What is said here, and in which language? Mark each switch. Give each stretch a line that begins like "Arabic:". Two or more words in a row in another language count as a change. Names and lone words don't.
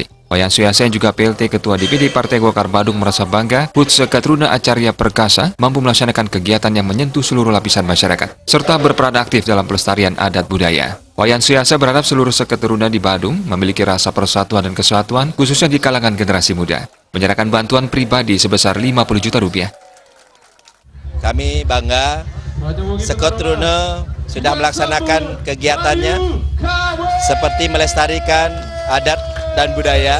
Indonesian: Wayan Suyasa yang juga PLT Ketua DPD Partai Golkar Badung merasa bangga HUT Sekatruna Acarya Perkasa mampu melaksanakan kegiatan yang menyentuh seluruh lapisan masyarakat, serta berperan aktif dalam pelestarian adat budaya. Wayan Suyasa berharap seluruh Sekatruna di Badung memiliki rasa persatuan dan kesatuan, khususnya di kalangan generasi muda, menyerahkan bantuan pribadi sebesar 50 juta rupiah. Kami bangga Sekatruna sudah melaksanakan kegiatannya seperti melestarikan adat dan budaya.